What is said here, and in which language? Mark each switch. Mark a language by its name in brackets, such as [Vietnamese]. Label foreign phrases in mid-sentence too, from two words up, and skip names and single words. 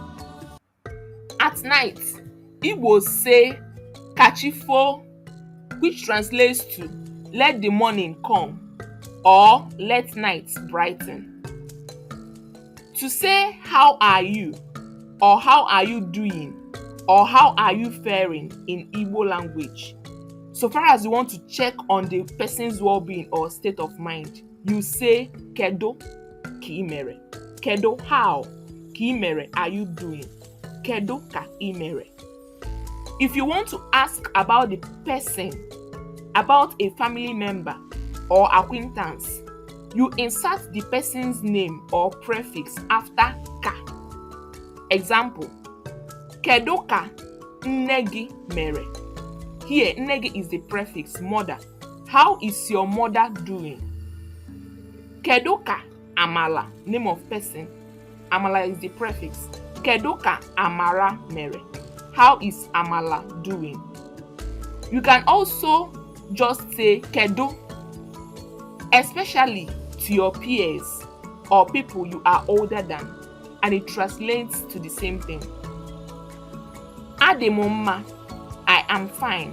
[English] At night, Igbos say kachifo, which translates to let the morning come or let night brighten. To say how are you or how are you doing or how are you faring in Igbo language, so far as you want to check on the person's well-being or state of mind, you say [Igbo] kedo ka imere. Kedo, how? Ka imere, [English] are you doing? [Igbo] Kedo ka imere. [English] If you want to ask about the person, about a family member or acquaintance, you insert the person's name or prefix after ka. Example, [Igbo] kedo ka nne gi mere. [English] Here, nne is the prefix, mother. How is your mother doing? [Igbo] Kedu ka Amala, [English] name of person. Amala is the prefix. [Igbo] Kedu ka Amara mere. [English] How is Amala doing? You can also just say kedu, especially to your peers or people you are older than, and it translates to the same thing. Ademoma, I am fine.